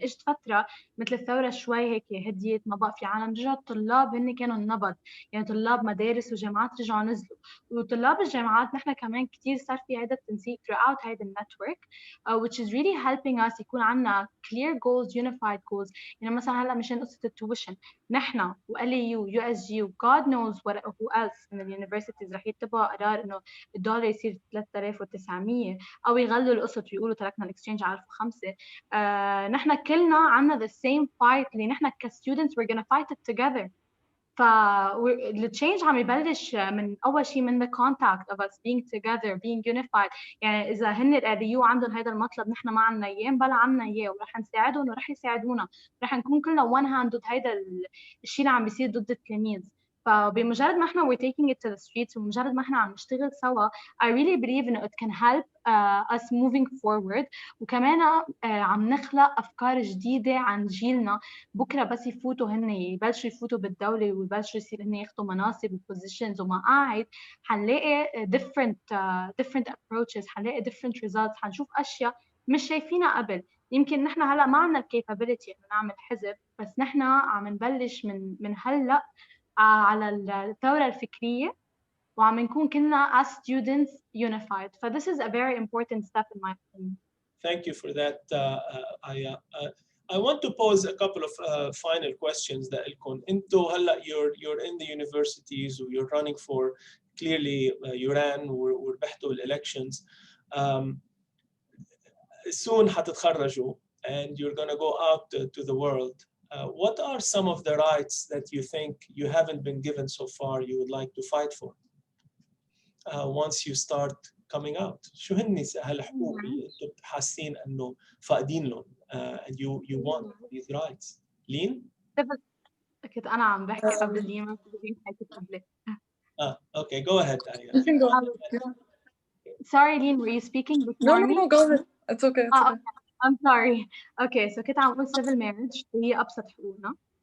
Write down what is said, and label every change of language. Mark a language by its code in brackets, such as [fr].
[ar] يعني اجت فترة مثل الثورة شوي هيك هديت، ما بقى في عالم، رجعوا الطلاب هن كانوا النبض، يعني طلاب مدارس وجامعات رجعوا نزلوا، وطلاب الجامعات نحن كمان كتير صار في هذا التنسيق throughout هذا النتورك [en] which is really helping us [ar] يكون عندنا [en] clear goals, unified goals. [ar] يعني مثلا هلا مشان قصة التويشن نحن و LAU USG و [en] God knows who else [ar] من اليونيفرسيتيز رح يتبعوا قرار انه الدولار يصير 3900 او يغلوا القسط ويقولوا تركنا الاكسشينج على 1005. نحن كلنا عندنا [en] the same fight [ar] اللي نحن كستودنتس [en] we're gonna fight it together. [ar] فالتشينج عم يبلش من اول شيء من [en] the contact of us being together being unified. [ar] يعني اذا هن الاليو عندهم هذا المطلب نحن ما عندنا اياه، بلا عندنا اياه ورح نساعدهم ورح يساعدونا، رح نكون كلنا [en] one hand [ar] ضد هذا الشيء اللي عم بيصير ضد التلاميذ. فبمجرد ما احنا [en] we're taking it to the streets [ar] ومجرد ما احنا عم نشتغل سوا [en] I really believe انه it can help us moving forward. [ar] وكمان عم نخلق افكار جديده عن جيلنا بكره بس يفوتوا هن يبلشوا يفوتوا بالدوله ويبلشوا يصير هن ياخذوا مناصب وبوزيشنز ومقاعد، حنلاقي [en] different approaches، [ar] حنلاقي [en] different results، [ar] حنشوف اشياء مش شايفينها قبل. يمكن نحن هلا ما عندنا الكابابيلتي انه نعمل حزب، بس نحن عم نبلش من هلا على الثورة الفكرية وعم نكون كلنا [en] as students unified. So this is a very important step in my opinion. Thank you for that, Aya. I want to pose a couple of final questions that [ar] انتو هلا [en] you're in the universities or you're running for clearly you ran [ar] وربحتوا [en] elections. Soon [ar] حتتخرجوا [en] and you're going to go out to the world. What are some of the rights that you think you haven't been given so far you would like to fight for once you start coming out? [ar] شو هن هالحقوق اللي انتم حاسين انه فاقدين لهم [en] and you want these rights? Leen? [ar] كنت انا عم بحكي قبل لين، ما كنت حكيت قبلك. [en] Okay, go ahead. You can go ahead. Sorry, Leen, were you speaking before me? No, go ahead. It's okay. It's okay. I'm sorry. [ar] Okay, so كنت عم أقول civil marriage هي أبسط حقوقنا.